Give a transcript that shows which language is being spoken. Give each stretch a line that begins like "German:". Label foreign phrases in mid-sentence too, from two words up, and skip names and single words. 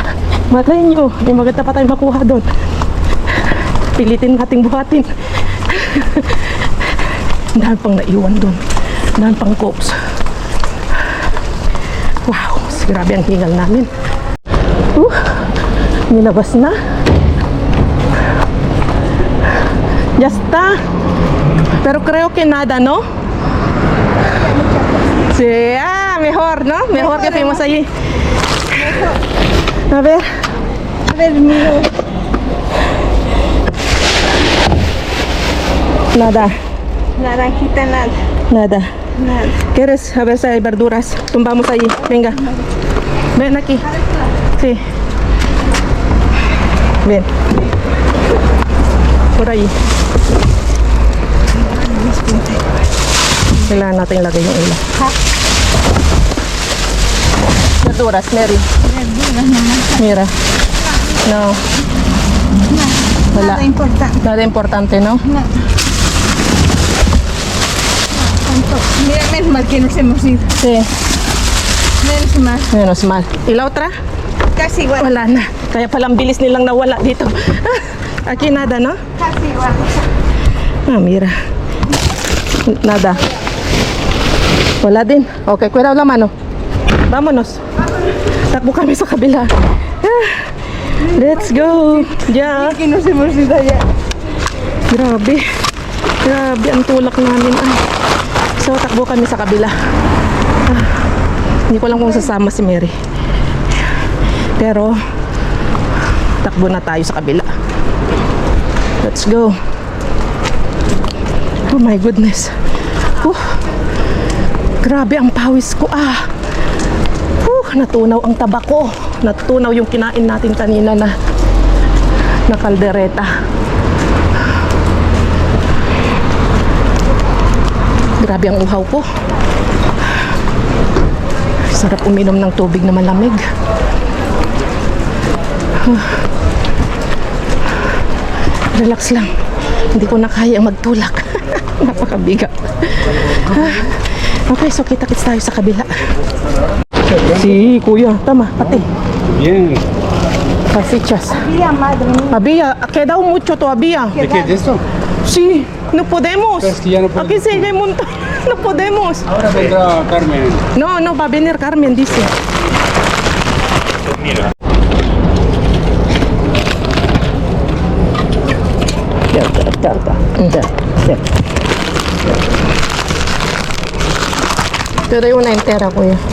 Filipino: Malay nyo, may maganda pa tayo makuha doon. Pilitin nating buhatin. Dahil pang naiwan doon. Dahil pang copes. Wow, grabe ang hingal namin. Nilabas na.
Spanish: Ya está. Pero creo que nada, ¿no? Sí, mejor, ¿no? Mejor que fuimos allí. A ver. A ver, miro. Nada, Naranjita, nada. nada. Nada. ¿Quieres? A ver si hay verduras. Tumbamos allí. Venga. Ven aquí. Sí. Ven. Por ahí.
Filipino: Kailangan natin ilagay yung ilan.
Spanish: Verduras, Mary. Verduras nomás. Mira. No. Wala. Nada importante. Nada importante, no? Nada. Mira, menos mal que nos hemos ido. Sí. Menos mal. Menos mal. ¿Y la otra? Casi igual.
Filipino: Wala na. Kaya palang bilis nilang nawala dito.
Spanish: Aquí nada, no? Casi igual. Mira. Nada.
Filipino: Wala din.
Spanish: Okay, cuidado la mano. Vámonos.
Filipino: Takbo kami sa kabila.
English: Let's go. Yeah.
Spanish: Que nos hemos ido allá.
Filipino: Grabe. Grabe ang tulak namin. So, takbo kami sa kabila. Hindi ko lang kung sasama si Mary. Pero, takbo na tayo sa kabila.
English: Let's go. Oh my goodness.
Filipino: Grabe ang pawis ko. Natunaw ang taba ko. Natunaw yung kinain natin kanina na kaldereta. Grabe ang uhaw ko. Sarap uminom ng tubig na malamig. Relax lang. Hindi ko na kaya magtulak. Napakabigat. Okay, so kita-kits tayo sa kabila. Si Kuya, tama, pati.
Spanish: Bien. Salsichas. Mira, madre mía. Había, queda mucho todavía. ¿De qué? ¿De esto? Sí, no podemos. Pero es que ya no podemos. Aquí sí hay un montón. No podemos. Ahora vendrá Carmen. No, va a venir Carmen, dice. Te doy una entera, Kuya.